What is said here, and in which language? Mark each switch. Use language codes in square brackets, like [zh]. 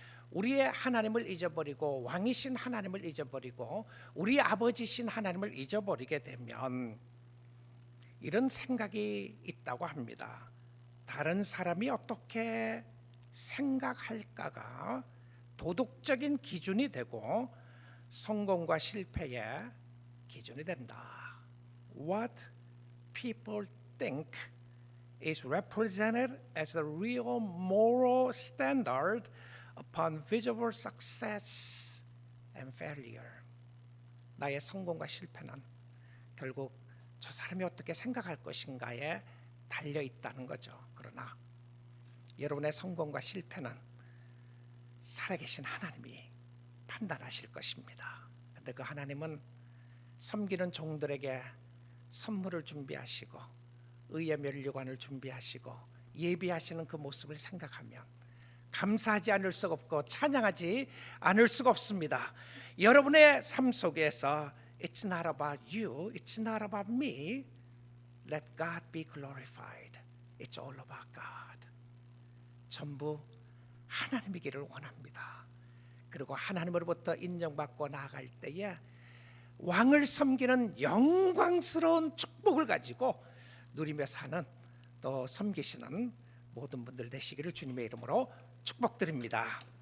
[ko] 우리의 하나님을 잊어버리고 왕이신 하나님을 잊어버리고 우리 아버지신 하나님을 잊어버리게 되면 이런 생각이 있다고 합니다. 다른 사람이 어떻게 생각할까가 도덕적인 기준이 되고 성공과 실패의 기준이 된다. [en] What people think is represented as the real moral standard upon visible success and failure. [ko] 나의 성공과 실패는 결국 저 사람이 어떻게 생각할 것인가에 달려 있다는 거죠. 그러나 여러분의 성공과 실패는 살아계신 하나님이 판단하실 것입니다. 그런데 그 하나님은 섬기는 종들에게 선물을 준비하시고 의의 면류관을 준비하시고 예비하시는 그 모습을 생각하면 감사하지 않을 수가 없고 찬양하지 않을 수가 없습니다. 여러분의 삶 속에서 [en] It's not about you, it's not about me. Let God be glorified. It's all about God. [ko] 전부 하나님이기를 원합니다. 그리고 하나님으로부터 인정받고 나아갈 때에 왕을 섬기는 영광스러운 축복을 가지고 누리며 사는 또 섬기시는 모든 분들 되시기를 주님의 이름으로 축복드립니다.